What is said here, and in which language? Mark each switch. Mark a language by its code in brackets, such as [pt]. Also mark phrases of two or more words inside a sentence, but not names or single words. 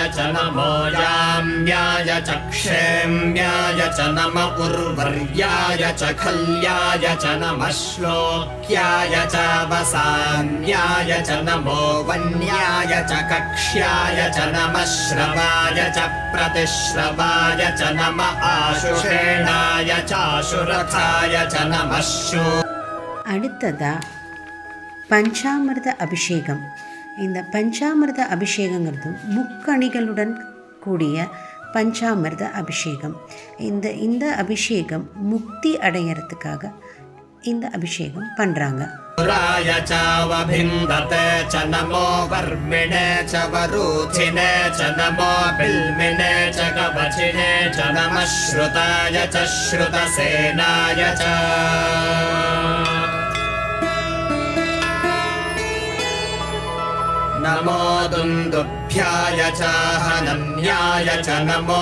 [sa] च नमो याम्याय च क्षेम्याय च नम उर्वर्याय च खल्याय च नमः श्लोक्याय च वसान्याय च नमो वन्याय च कक्ष्याय च नमः श्रवाय च प्रतिश्रवाय च नम आशुषेणाय चाशुरथाय च नमः शू. [ta] அடுத்ததா பஞ்சாமிர்த அபிஷேகம். இந்த பஞ்சாமிர்த அபிஷேகங்கிறது முக்கணிகளுடன் கூடிய பஞ்சாமிர்த அபிஷேகம். இந்த அபிஷேகம் முக்தி அடையறதுக்காக இந்த அபிஷேகம் பண்றாங்க. [sa] राय चावभिन्दते च नमो वर्मिणे च वरूथिने च नमो बिल्मिने च कवचिने च नमः श्रुताय च श्रुतसेनाय च नमो दुन्दुभ्याय च हनन्याय च नमो